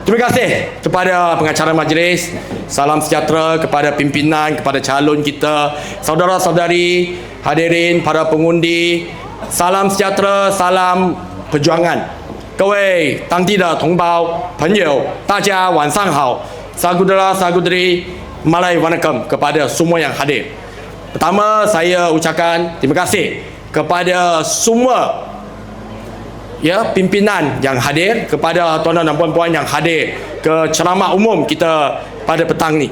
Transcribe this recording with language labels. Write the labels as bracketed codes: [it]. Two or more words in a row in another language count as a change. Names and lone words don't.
[ms] Terima kasih kepada pengacara majlis. Salam sejahtera kepada pimpinan, kepada calon kita, saudara-saudari, hadirin, para pengundi. Salam sejahtera, salam perjuangan. [zh] 各位当地的同胞朋友，大家晚上好。 [ms] Saudara saudari, Malay Wanakam kepada semua yang hadir. Pertama, saya ucapkan terima kasih kepada semua pimpinan yang hadir, kepada tuan-tuan dan puan-puan yang hadir ke ceramah umum kita pada petang ni.